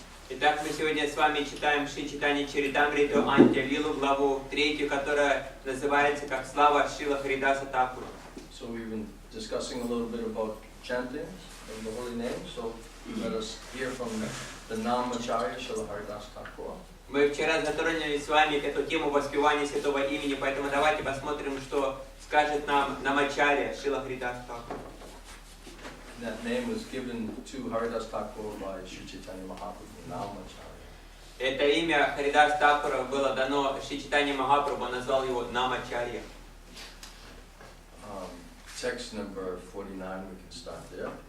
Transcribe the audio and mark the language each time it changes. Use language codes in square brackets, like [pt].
[ru] Итак, мы сегодня с вами читаем Шри Чайтанья-чаритамриту Антья-лилу, главу 3, которая называется как «Слава Шрила Харидаса Такура». [en] So we've been discussing a little bit about chanting of the holy name, so let us hear from the Namacharya Srila Haridas Thakur. [ru] Мы вчера затронули с вами эту тему воспевания святого имени, поэтому давайте посмотрим, что скажет нам Намачарья Шрила Харидас Такур. [en] That name was given to Haridas Thakur by Sri Caitanya-Mahaprabhu, Namacharya. [ru] Это имя Харидас Такура было дано Шри Чайтанья-Махапрабху, он назвал его Намачарья. [en] Text number 49, we can start there.